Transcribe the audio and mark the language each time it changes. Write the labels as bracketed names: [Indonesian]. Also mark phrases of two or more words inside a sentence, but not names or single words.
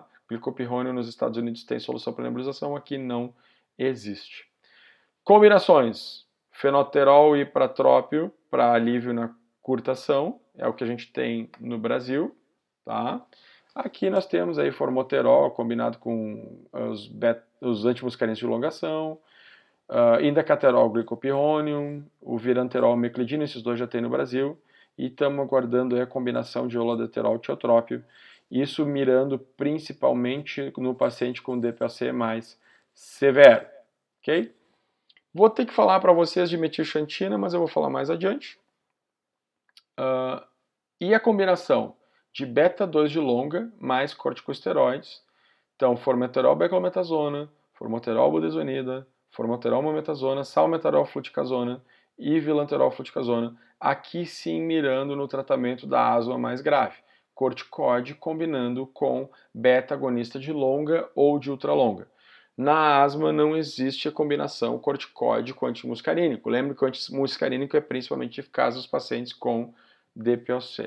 [Portuguese] Glicopyrronium nos Estados Unidos tem solução para nebulização, aqui não existe. Combinações, fenoterol e pratrópio para alívio na curta ação, é o que a gente tem no Brasil, tá? Aqui nós temos aí formoterol combinado com os antimuscarínicos de longa ação, indacaterol, glicopyrronium, o viranterol, meclidinium, esses dois já tem no Brasil, e estamos aguardando a combinação de oladeterol e tiotrópio, isso mirando principalmente no paciente com DPOC mais severo, ok? Vou ter que falar para vocês de metilxantina, mas eu vou falar mais adiante. E a combinação de beta-2 de longa mais corticosteroides, então formoterol beclometasona, formoterol budesonida, formoterol mometasona, salmeterol fluticasona e vilanterol fluticasona, aqui sim mirando no tratamento da asma mais grave, corticoide combinando com beta-agonista de longa ou de ultralonga. Na asma não existe a combinação corticoide com antimuscarínico. Lembre que o antimuscarínico é principalmente eficaz nos pacientes com DPOC.